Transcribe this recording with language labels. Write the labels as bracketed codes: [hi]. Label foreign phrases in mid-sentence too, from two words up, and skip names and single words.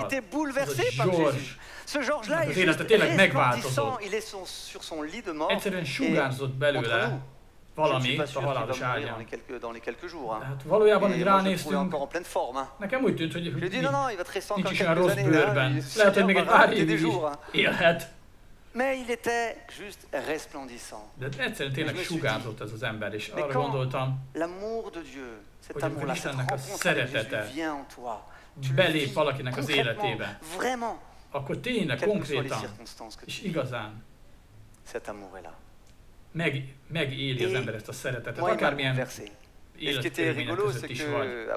[hu] Ez a George, az élete tényleg megváltozott. Egyszerűen sugárzott belőle valami a halálos ágyán. Hát valójában, hogy ránéztünk, nekem úgy tűnt, hogy nincs is olyan rossz bőrben. Lehet, hogy még egy pár évig is élhet. [fr] Mais il était juste resplendissant. [hu] De egyszerűen tényleg sugárzott ez az ember, és arra gondoltam, hogy amikor Istennek a szeretete belép valakinek az életébe, akkor tényleg konkrétan és igazán megéli az ember ezt a szeretetet, akármilyen életkörülmények között is vagy.